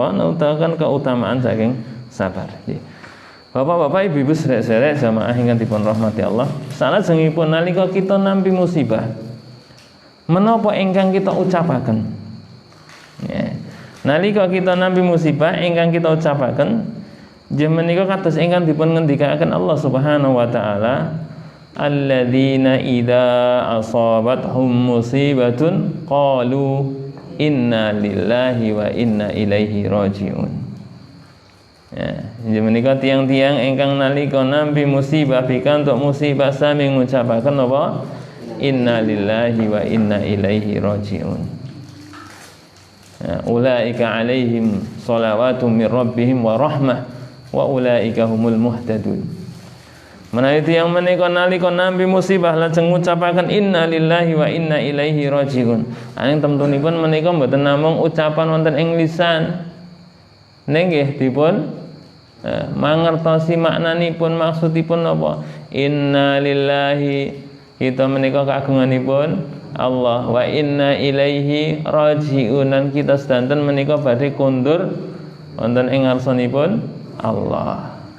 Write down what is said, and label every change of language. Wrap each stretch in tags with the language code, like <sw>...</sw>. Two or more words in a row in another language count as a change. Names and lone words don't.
<jv>Nedahaken keutamaan saking sabar. Bapak-bapak, ibu-ibu, sedherek jamaah ingkang dipun rahmati Allah, salajengipun nalika kita nampi musibah, menapa ingkang kita ucapaken? Ya. Nalika kita nampi musibah ingkang kita ucapaken, nggih menika kados ingkang dipun ngendikaken Allah</jv> <ar>سبحانه وتعالى, الذين إذا أصابتهم مصيبة قالوا إنا لله وإنا إليه راجعون.</ar> <jv>Ya, menika tiang-tiang ingkang nalika nampi musibah pikantuk musibah sami ngucapaken napa?</jv> <ar>إنا لله وإنا إليه راجعون. Ya, أولئك عليهم صلوات من ربهم ورحمة وأولئك هم المهتدون.</ar> <jv>Menawi tiyang menika nalika nampi musibah lajeng ngucapaken</jv> <ar>إنا لله وإنا إليه راجعون.</ar> <jv>Anging temtunipun menika mboten namung ucapan wonten ing lisan. Nggih dipun mangertosi maknanipun, maksudipun napa?</jv> <ar>إنا لله,</ar> <jv>kita menika kagunganipun Allah,</jv> <ar>وإنا إليه راجعون,</ar> <jv>dan kita sedanten menika badhe kundur wonten ing ngarsanipun Allah.</jv>